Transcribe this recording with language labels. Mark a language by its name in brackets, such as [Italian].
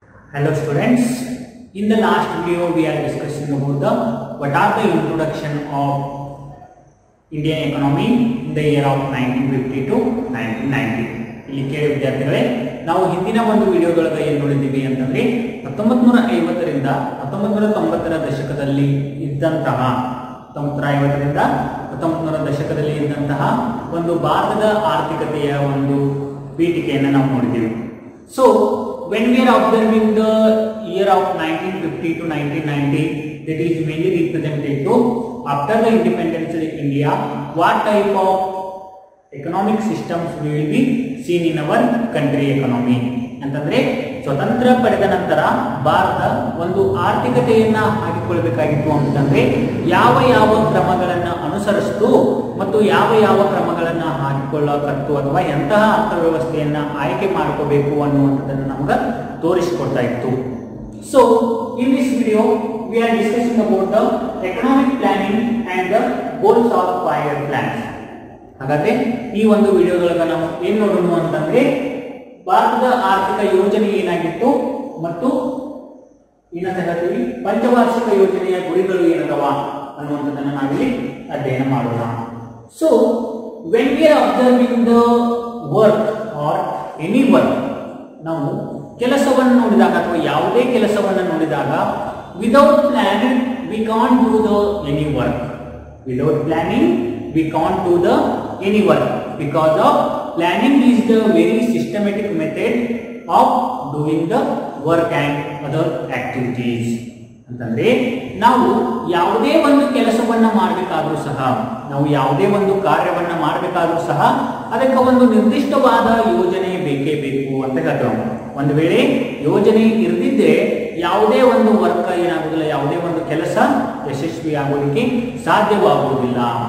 [English] Hello students, in the last video we are discussing about what are the introduction of Indian economy in the year of 1950 to 1990. [Kannada] ಇಲ್ಲಿ ಕೇಳಿ ವಿದ್ಯಾರ್ಥಿಗಳೇ, ನಾವು ಹಿಂದಿನ ಒಂದು ವಿಡಿಯೋಗಳಲ್ಲಿ ಏನು ನೋಡಿದ್ದೀವಿ ಅಂತಂದ್ರೆ 1950 ರಿಂದ 1990 ರ ದಶಕದಲ್ಲಿ ಇದ್ದಂತಹ 1950 ರಿಂದ 1900 ದಶಕದಲ್ಲಿ ಇದ್ದಂತಹ ಒಂದು ಭಾರತದ ಆರ್ಥಿಕತೆಯ ಒಂದು ಪೀಠಿಕೆಯನ್ನು ನಾವು ನೋಡಿದ್ದೀವಿ. [English] So when we are observing the year of 1950 to 1990, that is mainly represented to after the independence of India, what type of economic systems we will be seen in our country economy. [Kannada] ಅಂತಂದ್ರೆ ಸ್ವತಂತ್ರ ಪಡೆದ ನಂತರ ಭಾರತ ಒಂದು ಆರ್ಥಿಕತೆಯನ್ನ ಹಾಕಿಕೊಳ್ಳಬೇಕಾಗಿತ್ತು ಅಂತಂದ್ರೆ ಯಾವ ಯಾವ ಕ್ರಮಗಳನ್ನು ಅನುಸರಿಸಿತು ಮತ್ತು ಯಾವ ಯಾವ ಕ್ರಮಗಳನ್ನು ಹಾಕಿಕೊಳ್ಳಕತ್ತು ಅಥವಾ ಎಂತಹ ಅರ್ಥವ್ಯವಸ್ಥೆಯನ್ನ ಆಯ್ಕೆ ಮಾಡ್ಕೋಬೇಕು ಅನ್ನುವಂಥದ್ದನ್ನು ನಮಗೆ ತೋರಿಸಿಕೊಡ್ತಾ ಇತ್ತು. [English] So in this video we are discussing about the economic planning and the goals of 5-year plans. [Kannada] ಹಾಗಾದ್ರೆ ಈ ಒಂದು ವಿಡಿಯೋದೊಳಗೆ ನಾವು ಏನ್ ನೋಡೋಣ ಅಂತಂದ್ರೆ ಭಾರತದ ಆರ್ಥಿಕ ಯೋಜನೆ ಏನಾಗಿತ್ತು ಮತ್ತು ಏನಂತ ಹೇಳ್ತೀವಿ ಪಂಚವಾರ್ಷಿಕ ಯೋಜನೆಯ ಗುರಿಗಳು ಏನದವ ಅನ್ನುವಂಥದ್ದನ್ನು ನಾವಿಲ್ಲಿ ಅಧ್ಯಯನ ಮಾಡೋಣ. [English] so when we are observing the work or any work, [Kannada] ನಾವು ಕೆಲಸವನ್ನು ನೋಡಿದಾಗ ಅಥವಾ ಯಾವುದೇ ಕೆಲಸವನ್ನು ನೋಡಿದಾಗ [English] Without planning we can't do the any work. Without planning we can't do the any work because of planning is the very systematic method of doing the work and other activities. [Kannada] ಅಂತಂದ್ರೆ ನಾವು ಯಾವುದೇ ಒಂದು ಕೆಲಸವನ್ನ ಮಾಡಬೇಕಾದ್ರೂ ಸಹ, ನಾವು ಯಾವುದೇ ಒಂದು ಕಾರ್ಯವನ್ನ ಮಾಡಬೇಕಾದ್ರೂ ಸಹ ಅದಕ್ಕೆ ಒಂದು ನಿರ್ದಿಷ್ಟವಾದ ಯೋಜನೆ ಬೇಕೇ ಬೇಕು ಅಂತ ಹೇಳ್ತೇವೆ. ಒಂದು ವೇಳೆ ಯೋಜನೆ ಇರದಿದ್ರೆ ಯಾವುದೇ ಒಂದು ವರ್ಕ್ ಏನಾಗುವುದಿಲ್ಲ, ಯಾವುದೇ ಒಂದು ಕೆಲಸ ಯಶಸ್ವಿ ಆಗೋದಕ್ಕೆ ಸಾಧ್ಯವಾಗುವುದಿಲ್ಲ.